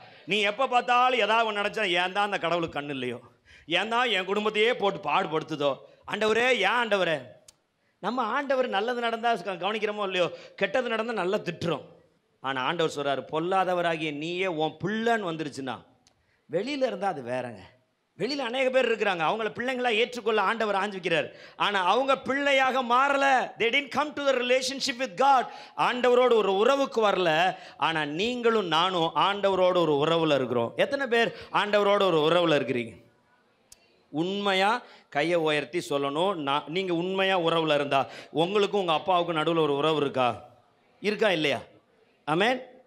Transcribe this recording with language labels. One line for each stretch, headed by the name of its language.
Tamil: நீ எப்போ பார்த்தாலும் ஏதாவது ஒன்று நினச்சா, ஏன் தான் அந்த கடவுளுக்கு கண்ணு இல்லையோ, ஏன் தான் என் குடும்பத்தையே போட்டு பாடுபடுத்துதோ, ஆண்டவரே ஏன் ஆண்டவரே. நம்ம ஆண்டவர் நல்லது நடந்தால் கவனிக்கிறோமோ இல்லையோ, கெட்டது நடந்தால் நல்லா திட்டுறோம். ஆனால் ஆண்டவர் சொல்கிறார், பொல்லாதவராகிய நீயே உன் பிள்ளைன்னு வந்துருச்சுன்னா, வெளியில் இருந்தால் அது வேறங்க. வெளியில் அநேக பேர் இருக்கிறாங்க, அவங்கள பிள்ளைங்களா ஏற்றுக்கொள்ள ஆண்டவர் ஆஞ்சிக்கிறார். ஆனால் அவங்க பிள்ளையாக மாறல.
English: They didn't come to the relationship with God.
Tamil: ஆண்டவரோடு ஒரு உறவுக்கு வரல. ஆனால் நீங்களும் நானும் ஆண்டவரோடு ஒரு உறவில் இருக்கிறோம். எத்தனை பேர் ஆண்டவரோடு ஒரு உறவில் இருக்கிறீங்க? உண்மையாக கையை உயர்த்தி சொல்லணும். நீங்கள் உண்மையாக உறவில் இருந்தா உங்களுக்கும் உங்கள் அப்பாவுக்கும் நடுவில் ஒரு உறவு இருக்கா இல்லையா? ஆமென்.